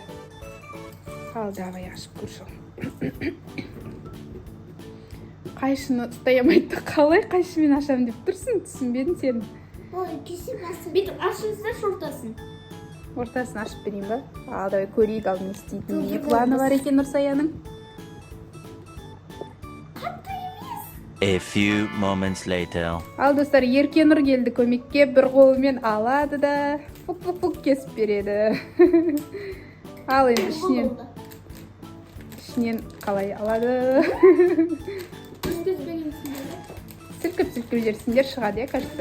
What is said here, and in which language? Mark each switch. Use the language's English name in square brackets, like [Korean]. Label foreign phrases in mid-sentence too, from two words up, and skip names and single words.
[Kazakh] Ал, давай ашып көрші. Қайшыны ұстаямайды. Қалай қайшымен ашам деп тұрсың? Түсінбедім сені. Ой, кесі басын. Бүйтіп ашыңызда ортасын. Ортасын ашып берейін ба? Ал, давай көрейік ал не істейтін. Не планы бар екен Нұрсаяның? [English] A few moments later. [Kazakh] Ал, достар, еркен ұр келді көмекке, бір қолымен алады да фук кесіп береді. Ал, енді ішінен қалай алады? Сілкіп жерсіңдер шығады, кажется.